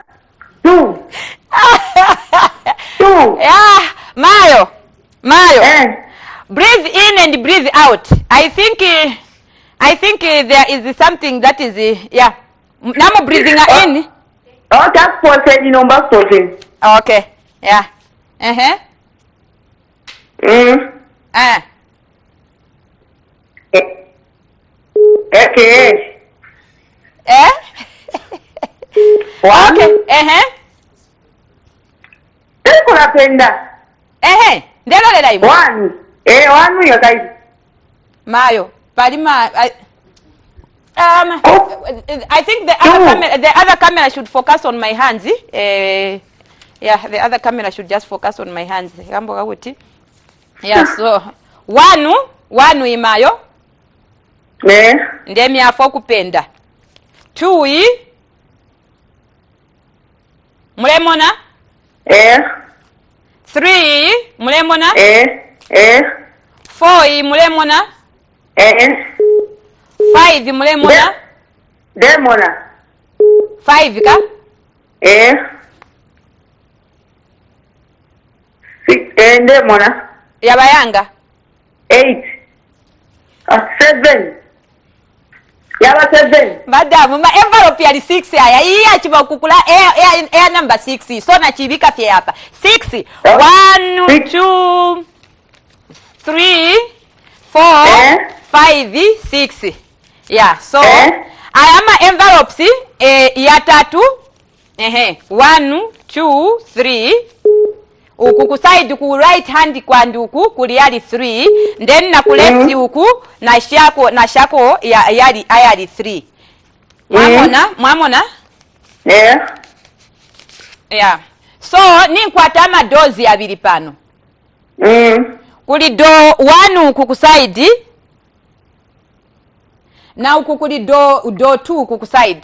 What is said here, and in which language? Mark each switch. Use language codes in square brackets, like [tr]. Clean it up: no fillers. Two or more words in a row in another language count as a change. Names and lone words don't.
[en] 2. 2. Yeah, Mayo. Breathe in and breathe out. I think there is something that is yeah. Now breathing in. Oh, that's person number 14. Okay. Yeah. Okay. 1. Okay. [bem] Kunapenda. Ndelo lela imo. [en] 1. 1 yo guys. [bem] Mayo. [en] Palima I think the other camera should focus on my hands. Yeah, the other camera should just focus on my hands. Yeah, so 1 imayo. [bem] Ndemi afo kupenda. 2 mulemona? 3 mulemona? 4 mulemona? 5 mulemona? Demona. 5 ka? 6 demona. Yabayanga? 8. 7. Yaba 7. Madam, ma envelope yali 6 aya. Iya chiba kukula [en] air number 6. [bem] So na chibika fye hapa. 6. [en] 1, 2, 3, 4, 5, 6. Yeah, so I am envelopes ya 3. 1, 2, 3. [bem] Uku kuside ku [en] right hand [bem] kwa nduku kuliali 3, then na ku left uku na shako yali 3. Mwamona? Yeah. So ninkwata amadozi abiri pano. Kuli do 1 uku kuside na uku kuli do 2 uku kuside.